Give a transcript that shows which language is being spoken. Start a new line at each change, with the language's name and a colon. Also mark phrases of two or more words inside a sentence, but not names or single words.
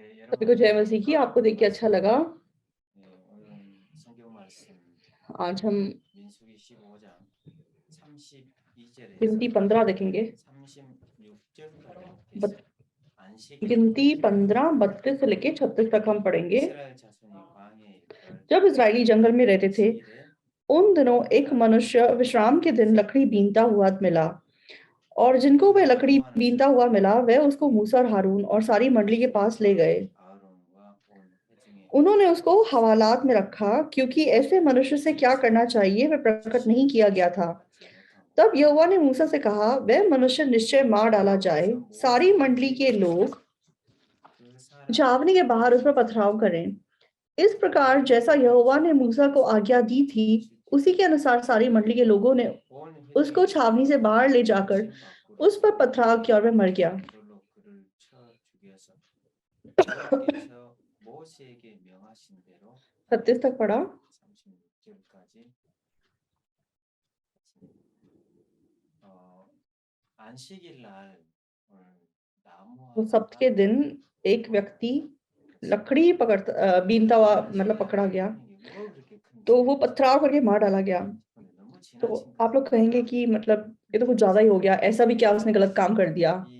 Hindi: सभी को जय मसीह की। आपको देख के अच्छा लगा।
Korean: 네, 오늘은 성경 말씀
Hindi: आज हम
Korean: 민수기 15장 32절에서
Hindi: गिनती 15 देखेंगे।
Korean: 36절까지 बत, 있어요. 안식일
Hindi: गिनती 15 32 से लेके 36 तक हम पढ़ेंगे।
Korean: 이스라엘 자손이 광야에 이르러
Hindi: जब इजरायली जंगल में रहते थे,
Korean: 안식일에
Hindi: उन दिनों एक मनुष्य विश्राम के दिन लकड़ी बीनता हुआ मिला, और जिनको वह लकड़ी बीनता हुआ मिला, वह उसको मूसा और हारून और सारी मंडली के पास ले गए।
Korean: 아론과 온 회중에
Hindi: उन्होंने उसको हवालात में रखा, क्योंकि ऐसे मनुष्य से क्या करना चाहिए वह प्रकट नहीं किया गया था।
Korean: 받지 못한
Hindi: तब यहोवा ने मूसा से कहा, वह मनुष्य निश्चय मार डाला जाए। सारी मंडली के लोग
Korean: 그 사람
Hindi: छावनी के बाहर उस पर पथराव करें। इस प्रकार जैसा यहोवा ने मूसा को आज्ञा दी थी, उसी के अनुसार सारी मंडली के लोगों ने
Korean: 온
Hindi: उसको
Korean: 회중이
Hindi: छावनी से बाहर ले जाकर
Korean: 심 밖으로
Hindi: उस पर पथराव किया और वह मर गया।
Korean: 돌로 그를 쳐 죽여서 여호와께서 모세에게 명하신 대로
Hindi: 36 तक पढ़ा।
Korean: 36절까지 안식일 날
Hindi: वो सब्त के दिन एक व्यक्ति लकड़ी बीनता हुआ मतलब पकड़ा गया, तो वो पथराव करके मार डाला गया। तो आप लोग कहेंगे कि मतलब ये तो कुछ ज्यादा ही हो गया, ऐसा भी क्या उसने गलत काम कर दिया।